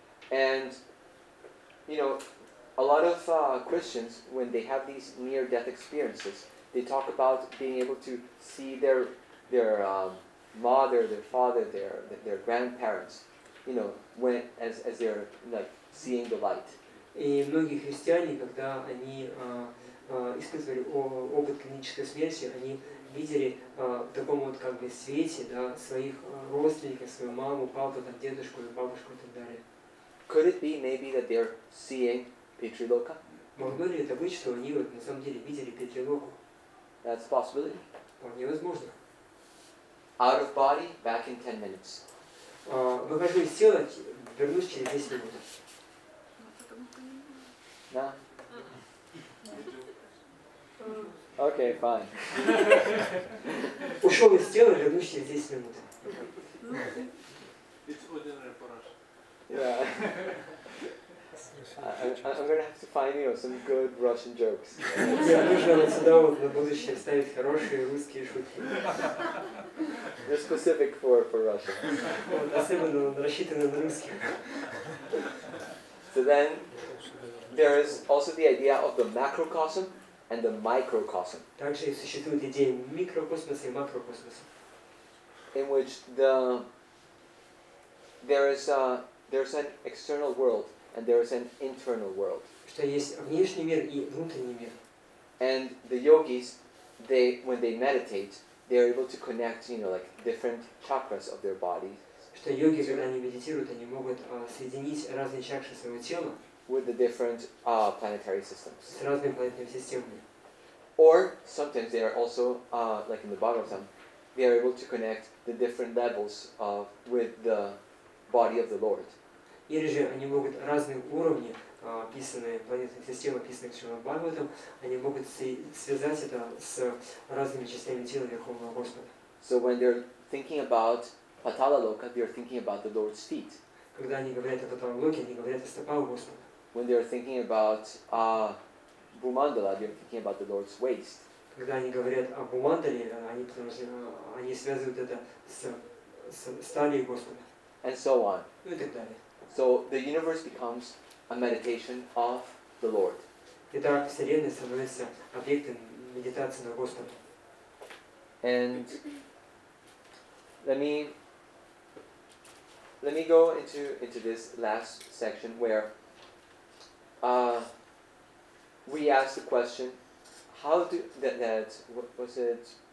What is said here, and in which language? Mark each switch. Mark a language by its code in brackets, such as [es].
[en] And a lot of Christians, when they have these near-death experiences, they talk about being able to see their mother, their father, their grandparents, when as they're like seeing the light. [ru] И многие христиане, когда они испытывали опыт клинической смерти, они видели в таком вот как бы свете, да, своих родственников, свою маму, папу, там, дедушку, бабушку и так далее. [en] Could it be maybe that they're seeing Pitriloka? [ru] Могло ли это быть, что они вот на самом деле видели Питрилоку? [en] That's a possibility. [ru] Вполне возможно. [en] Out of body, back in 10 minutes. [ru] Выхожу из тела, вернусь через 10 минут. [en] No? Okay, fine. [ru] Ушел из тела, вернусь через 10 минут. [en] It's ordinary for us. Yeah. I'm going to have to find some good Russian jokes. [ru] Мне нужно вот сюда вот на будущее вставить хорошие русские шутки. [en] They're specific for Russia. [ru] Особенно рассчитаны на русских. [en] So then there is also the idea of the macrocosm and the microcosm. [ru] Также существует идея микрокосмоса и макрокосмоса. [en] In which there is there's an external world and there's an internal world. [ru] Что есть внешний мир и внутренний мир. [en] And the yogis, when they meditate, they're able to connect, like different chakras of their body. [ru] Что йоги, когда они медитируют, они могут соединить разные чакры своего тела [en] with the different planetary systems. [ru] с разными планетными системами. [en] Or sometimes they are also, like in the Bhagavatam, they are able to connect the different levels with the body of the Lord. [ru] Или же они могут разные уровни, описанные планетных систем, описанных Шримад Бхагаватам, они могут связать это с разными частями тела Верховного Господа. [en] So when they're thinking about Patala Loka, they're thinking about the Lord's feet. [ru] Когда они говорят о Паталалоке, они говорят о стопах Господа. [en] When they're thinking about Bhumandala, they're thinking about the Lord's waist. [ru] Когда они говорят о Бумандале, они связывают это с талией Господа. [en] And so on. [ru] Ну и так далее. [en] So the universe becomes a meditation of the Lord. [ru] Итак, Вселенная становится объектом медитации на Господа. [en] And let me go into this last section where we ask the question, how do what was it?